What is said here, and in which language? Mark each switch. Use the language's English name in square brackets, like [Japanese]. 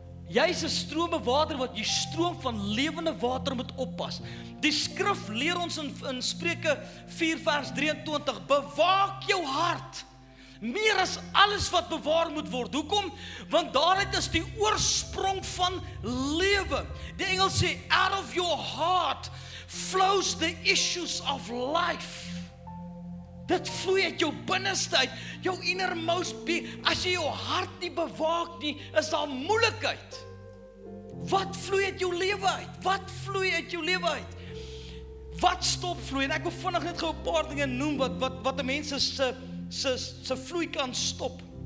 [Afrikaans] Jy is 'n stroombewader wat jy stroom van lewende water moet oppas. Die skrif leer ons in Spreuke 4 vers 23, bewaak jou hart, meer as alles wat bewaar moet word. Hoekom? Want daaruit is die oorsprong van lewe. Die Engels sê, [English] out of your heart flows the issues of life. [Afrikaans] Dit vloei uit jou binneste uit, jou [English] innermost being. [Afrikaans] As jy jou hart nie bewaak nie, is daar moeilikheid. Wat vloei uit jou lewe uit? Wat vloei uit jou lewe uit? Wat stop vloei? En ek wil vinnig net gou 'n paar dinge noem wat 'n mens se vloei kan stop.